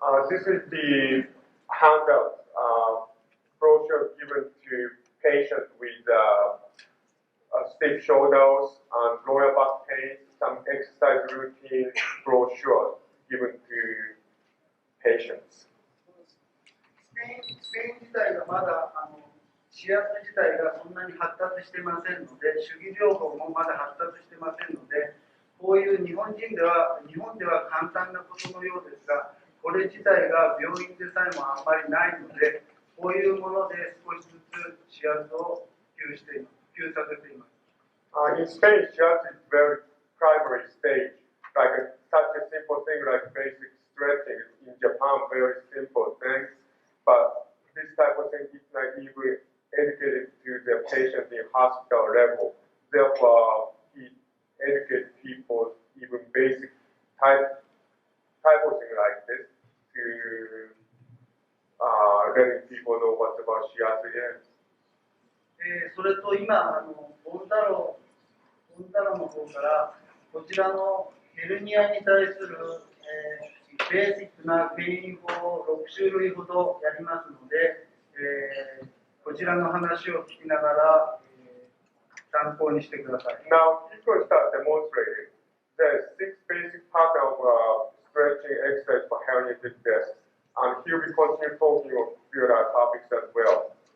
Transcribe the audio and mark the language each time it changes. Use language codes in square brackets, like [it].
[en] This is the handout brochure given to patients with stiff shoulders and lower back pain, some exercise routine brochure given to patients. [ja] スペイン自体がまだ視圧自体がそんなに発達してませんので、手技療法もまだ発達してませんので、こういう日本では簡単なことのようですが、これ自体が病院でさえもあまりないので、こういうもので少しずつ視圧を普及させています。 [en] In Spain, Shiatsu is very primary stage, like such a simple thing like basic stretching. In Japan, very simple things, but this type of thing is not even educated to the patient in hospital level. Therefore, he educates people even basic type of thing like this to letting people know what's about Shiatsu is. [ja] それと今ボン太郎の方からこちらのヘルニアに対する、ベーシックな原因法を6種類ほどやりますので、こちらの話を聞きながら、参考にしてください。 [en] Now, he's going to start demonstrating. There is 6 basic pattern of stretching exercise for herniated discs, and he will be continue talking on few other topics as well.